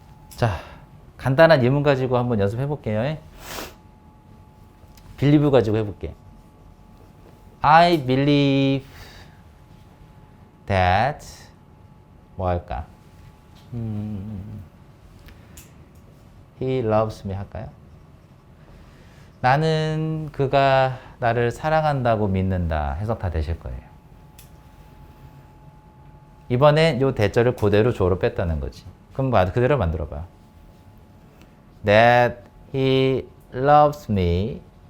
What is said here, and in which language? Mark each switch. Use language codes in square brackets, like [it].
[ko] 자, 간단한 예문 가지고 한번 연습해 볼게요. believe 가지고 해볼게. [en] I believe that [ko] 뭐 할까? [en] He loves me [ko] 할까요? 나는 그가 나를 사랑한다고 믿는다. 해석 다 되실 거예요. 이번엔 요 대절을 그대로 주어로 뺐다는 거지. 그럼 그대로 만들어 봐요. [en] That he loves me.